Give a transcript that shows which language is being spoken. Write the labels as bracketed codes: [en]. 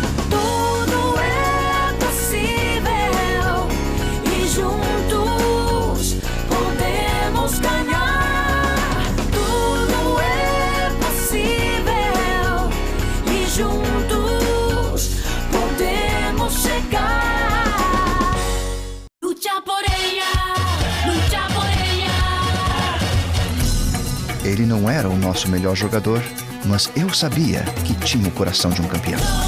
[pt] Tudo é possível e juntos podemos ganhar. Tudo é possível e juntos podemos chegar. [es] Lucha por ella, lucha por ella. [pt] Ele não era o nosso melhor jogador, mas eu sabia que tinha o coração de um campeão.